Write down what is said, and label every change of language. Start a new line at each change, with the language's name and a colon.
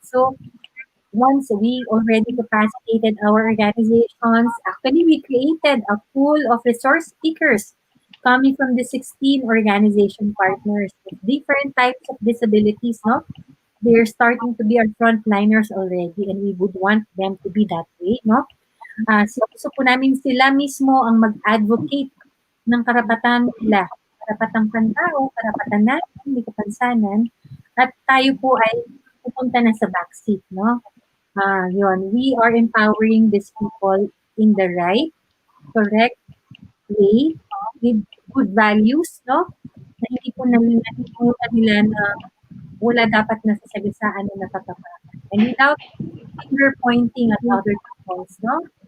English: So, once we already capacitated our organizations, actually we created a pool of resource speakers coming from the 16 organization partners with different types of disabilities, no? They're starting to be our frontliners already and we would want them to be that way, no?
Filipino: So po namin sila mismo ang mag-advocate ng karapatan nila, karapatang pantao, karapatan natin, may kapansanan, at tayo po ay pupunta na sa backseat, no?
English: Yun, we are empowering these people in the right, correct way, with good values, no?
Filipino: Na hindi po nalimutan nila na wala dapat na sasagasaan na natatapakan.
English: And without finger pointing at other peoples, no?